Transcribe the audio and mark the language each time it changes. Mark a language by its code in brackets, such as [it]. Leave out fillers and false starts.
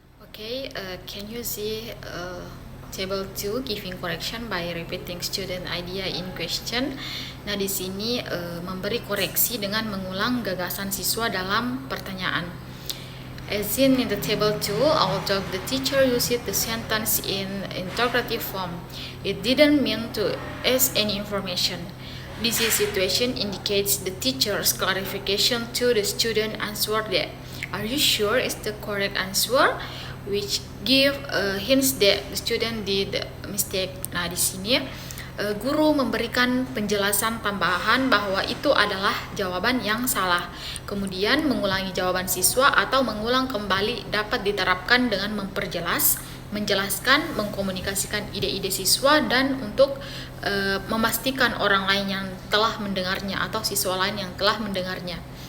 [en] Okay, can you see Table 2, giving correction by repeating student idea in question. [id] Nah, di sini memberi koreksi dengan mengulang gagasan siswa dalam pertanyaan. [en] As seen in the table 2, although the teacher used the sentence in interrogative form, it didn't mean to ask any information. This situation indicates the teacher's clarification to the student answer that, "Are you sure it's the correct answer?" which give hints that the student did mistake. [id] Nah, di sini guru memberikan penjelasan tambahan bahwa itu adalah jawaban yang salah. Kemudian mengulangi jawaban siswa atau mengulang kembali dapat diterapkan dengan memperjelas, menjelaskan, mengkomunikasikan ide-ide siswa, dan untuk memastikan orang lain yang telah mendengarnya atau siswa lain yang telah mendengarnya.